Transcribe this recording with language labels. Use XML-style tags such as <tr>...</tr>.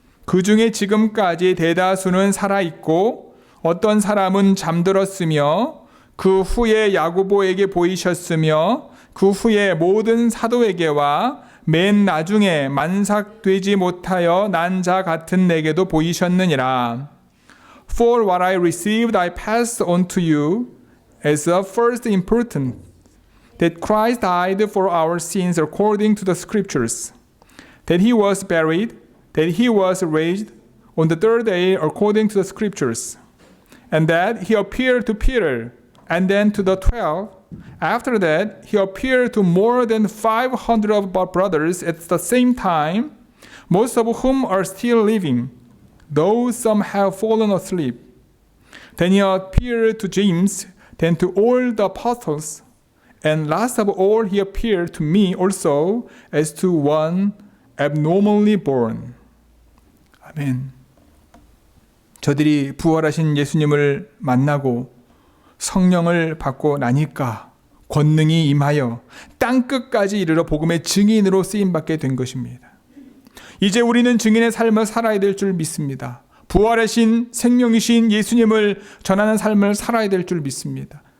<ko>그 중에 지금까지 대다수는 살아있고 어떤 사람은 잠들었으며 그 후에 야고보에게 보이셨으며 그 후에 모든 사도에게와 맨 나중에 만삭되지 못하여 난 자 같은 내게도 보이셨느니라.</ko> <en>For what I received I pass on to you as of first importance, that Christ died for our sins according to the Scriptures, that he was buried, that he was raised on the third day according to the Scriptures, and that he appeared to Peter, and then to the 12. After that, he appeared to more than 500 of our brothers at the same time, most of whom are still living, though some have fallen asleep. Then he appeared to James, then to all the apostles, and last of all he appeared to me also as to one abnormally born.</en> <ko>아멘. 저들이 부활하신 예수님을 만나고 성령을 받고 나니까 권능이 임하여 땅끝까지 이르러 복음의 증인으로 쓰임받게 된 것입니다. 이제 우리는 증인의 삶을 살아야 될 줄 믿습니다. 부활하신 생명이신 예수님을 전하는 삶을 살아야 될 줄 믿습니다.</ko>